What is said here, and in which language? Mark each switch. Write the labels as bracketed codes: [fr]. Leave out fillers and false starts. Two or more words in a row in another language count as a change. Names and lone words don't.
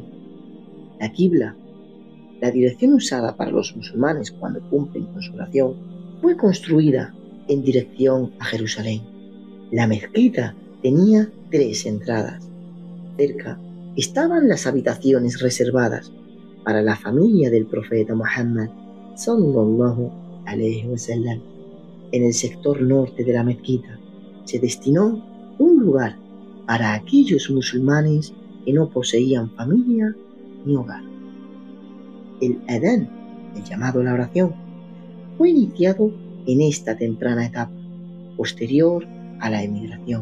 [es] La qibla, la dirección usada para los musulmanes cuando cumplen con su oración, fue construida en dirección a Jerusalén. La mezquita tenía 3 entradas. Cerca estaban las habitaciones reservadas para la familia del profeta Muhammad, [ar] صلى الله عليه وسلم. [es] En el sector norte de la mezquita se destinó un lugar para aquellos musulmanes que no poseían familia ni hogar. El adán, el llamado a la oración, fue iniciado en esta temprana etapa, posterior a la emigración.